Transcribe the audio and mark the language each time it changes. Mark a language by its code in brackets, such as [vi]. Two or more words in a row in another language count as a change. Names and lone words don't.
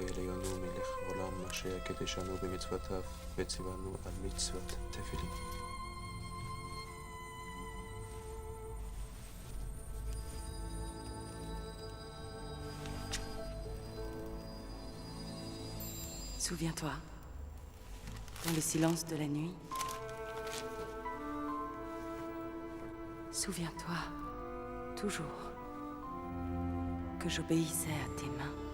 [he] אלינו מלך העולם אשר קידשנו במצוותיו וציוונו על מצוות תפילין. [fr] Souviens-toi, dans le silence de la nuit, souviens-toi, toujours, que j'obéissais à tes mains.